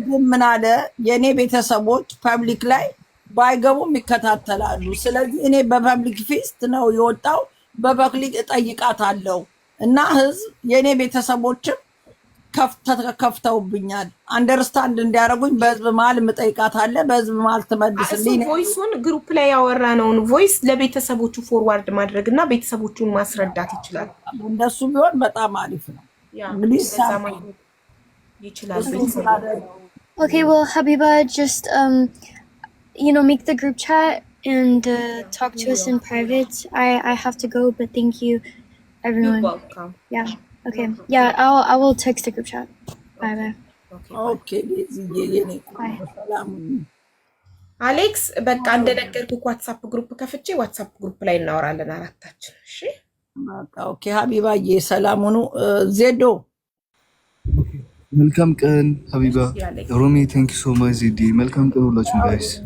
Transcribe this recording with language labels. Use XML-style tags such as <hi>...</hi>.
<am>ምን አለ የኔ ቤተሰቦች ፐብሊክ ላይ ባይገቡም ይከታተላሉ። ስለዚህ እኔ በፐብሊክ ፊስት ነው የወጣው በፐብሊክ እጠይቃታለሁ እና ህዝብ የኔ ቤተሰቦችም ከፍተውብኛል አንደርስታንድ እንዲያደርጉኝ በህዝብ መሀል የምጠይቃት አለ በህዝብ መሀል ትመልስልኝ። ቮይሱን ግሩፕ ላይ ያወራነውን ቮይስ ለቤተሰቦቹ ፎርዋርድ ማድረግ እና ቤተሰቦቹን ማስረዳት ይችላል። እንደሱ ቢሆን በጣም አሪፍ ነው። እንግዲህ ይችላል።</am> <en>Okay, well, Habiba, just make the group chat and talk to us in private. I have to go, but thank you, everyone. You're welcome. Yeah. Okay. Yeah, I will text the group chat. Bye. Okay. Bye.</en> <am>አሌክስ በቃ እንደነገርኩህ ዋትስአፕ ግሩፕ ከፍቼ ዋትስአፕ ግሩፕ ላይ እናወራለን አራታችን። እሺ ኦኬ ሀቢባዬ ሰላም ሁኑ። ዜዶ መልካም ቀን ሀቢባ። ሮሚ</am> <en>ቴንክ ዩ ሶ ማች</en> <am>ዜዲ። መልካም ቀን ሁላችሁም ጋይስ።</am>